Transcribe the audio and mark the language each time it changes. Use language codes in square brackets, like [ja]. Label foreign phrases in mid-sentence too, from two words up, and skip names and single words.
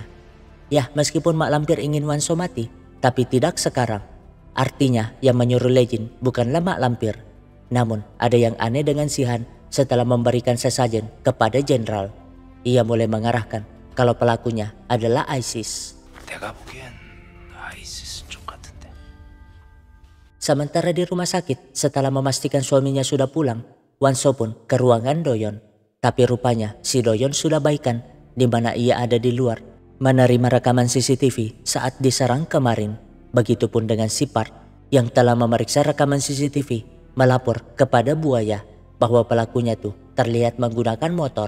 [id] Yah, meskipun Mak Lampir ingin Wonso mati, tapi tidak sekarang. Artinya yang menyuruh Legend bukanlah Mak Lampir. Namun ada yang aneh dengan Sihan setelah memberikan sesajen kepada jenderal. Ia mulai mengarahkan kalau pelakunya adalah ISIS. [ko] 내가 보기엔 아이시스 쪽 같은데. [id] Sementara di rumah sakit, setelah memastikan suaminya sudah pulang, Wonso pun ke ruangan Doyon. Tapi rupanya si Doyon sudah baikan, di mana ia ada di luar menerima rekaman CCTV saat diserang kemarin. Begitupun dengan si Park yang telah memeriksa rekaman CCTV, melapor kepada buaya bahwa pelakunya tuh terlihat menggunakan motor.